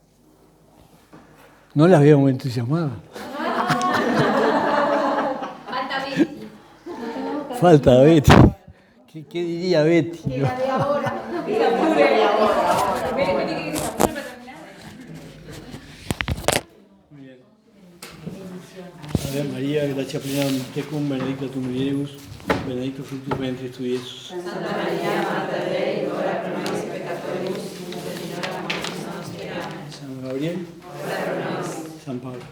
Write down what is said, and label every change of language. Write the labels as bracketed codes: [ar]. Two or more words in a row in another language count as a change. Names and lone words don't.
[es] No las veo muy entusiasmadas. Falta falta Betty. ¿Qué diría Betty? Que la de ahora. Que se apure. Vení que se apure para terminar. Muy bien. [la] Ave María, gracia plena, tecum, benedicta tu mulieribus, benedictus fructus ventris tui, Iesus. Santa María, Madre Dei, ora pro nobis peccatoribus, nunc et in hora mortis nostre. Amen. [es] San Gabriel, [la] Ora pro nobis. [es] San Pablo.